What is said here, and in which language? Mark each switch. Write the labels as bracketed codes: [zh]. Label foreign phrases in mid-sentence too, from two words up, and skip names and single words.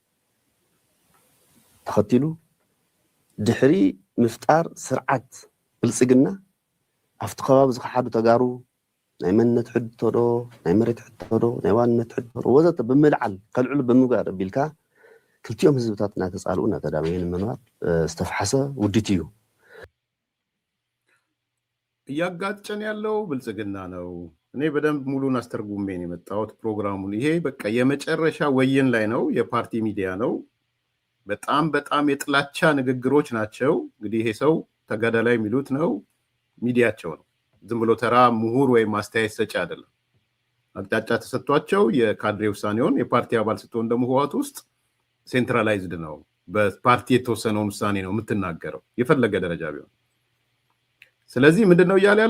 [ti] ተኸቲሉ ድሕሪ ምፍጣር ስርዓት ብልጽግና ኣብቲ ከባቢ ዝኸሓዱ ተጋሩ ናይ መንነት ሕድቶ ዶ ናይ መሬት ሕድቶ ዶ ናይ ዋንነት ሕድቶ ዶ ወዘተ ብምልዓል ከልዕሉ ብምግባር ኣቢልካ ክልቲኦም ህዝብታት እናተጻልኡ እናተዳመየን ምንባር ዝተፈሓሰ ውድት እዩ [am] እያጋጨን ያለው ብልጽግና ነው። እኔ በደንብ ሙሉን አስተርጉሜ ነው የመጣሁት ፕሮግራሙን። ይሄ በቃ የመጨረሻ ወይን ላይ ነው፣ የፓርቲ ሚዲያ ነው። በጣም የጥላቻ ንግግሮች ናቸው። እንግዲህ ይሄ ሰው ተጋዳላይ የሚሉት ነው፣ ሚዲያቸው ነው። ዝም ብሎ ተራ ምሁር ወይም አስተያየት ሰጪ አይደለም። አቅጣጫ ተሰጥቷቸው የካድሬ ውሳኔውን የፓርቲ አባል ስትሆን ደግሞ ህወሓት ውስጥ ሴንትራላይዝድ ነው፣ በፓርቲ የተወሰነውን ውሳኔ ነው የምትናገረው የፈለገ ደረጃ ቢሆን። ስለዚህ ምንድነው እያለ ያለው?